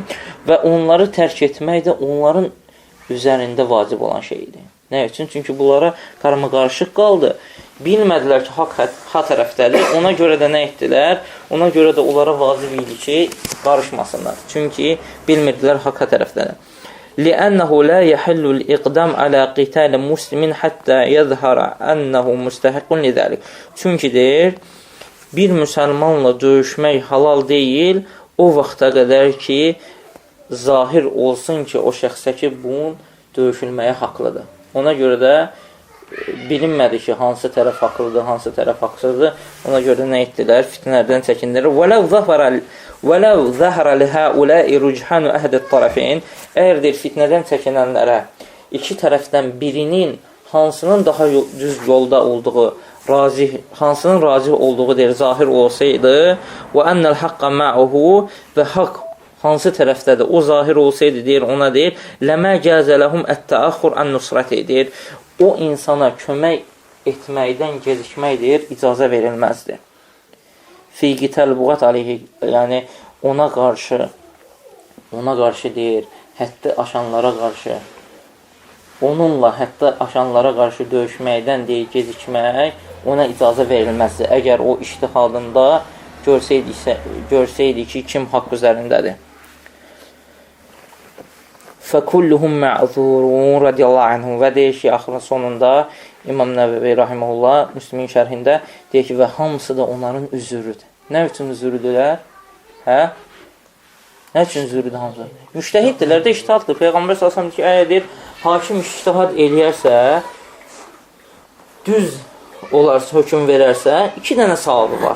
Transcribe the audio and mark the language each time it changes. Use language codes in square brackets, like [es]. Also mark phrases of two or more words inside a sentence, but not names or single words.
[az] Və onları tərk etmək də onların üzərində vacib olan şeydir. Nə üçün? Çünki bunlara qarama-qarışıq qaldı. Bilmədilər ki, haqq tərəfdədir. Ona görə də nə etdilər? Ona görə də onlara vacib idi ki, qarışmasınlar. Çünki bilmirdilər haqq tərəfdədir. [ar] لأنه لا يحل الإقدام على قتال مسلم حتى يظهر أنه مستحق لذلك. [az] Çünki deyir, bir müsəlmanla döyüşmək halal deyil o vaxta qədər ki, zahir olsun ki, o şəxsə ki, bunun döyüşülməyə haqlıdır. Ona görə də bilinmədi ki, hansı tərəf haqlıdır, hansı tərəf haqsızdır. Ona görə nə etdilər? Fitnələrdən çəkindirlər. [ar] وَلَوْ ظَهَرَ لِهَاُولَٰئِ رُجْحَانُ أَهْدِ الطَّرَفِينَ. [az] Əgər deyir, fitnədən çəkinənlərə iki tərəfdən birinin hansının daha düz yolda olduğu, hansının razı olduğu deyir, zahir olsaydı [ar] وَأَنَّ الْحَقَّ مَعُهُ [az] və haqq hansı tərəfdədir, o zahir olsaydı deyir, ona deyir [ar] لَمَا جَازَ لَهُمْ التَّأَخُرْ عَنْ نُصْرَةِ [az] deyir, o insana kömək etməkdən gecikmək deyir, icazə verilməzdir. [ar] في قتال البغاة عليه, [az] yəni ona qarşı deyir, həddi aşanlara qarşı, onunla həddi aşanlara qarşı döyüşməkdən deyil, gecikmək ona icazə verilməzdir. Əgər o ictihadında görsəydi ki, kim haqq üzərindədir. [ar] فَكُلُّهُمْ مَعْذُورُونَ رضي الله عنهم [az] və deyir ki, axırın sonunda İmam Nəvəvi rahimehullah Müslimin şərhində deyir ki, və hamısı da onların üzürüdür. Nə üçün üzürüdürlər? Hə? Nə üçün üzürüdür hamısı? Müştəhiddirlər də ictihaddır. Peyğəmbər sallallahu ki, əgər deyir, hakim ictihad eləyərsə, düz olarsa, hökm verərsə, 2 dənə savabı var.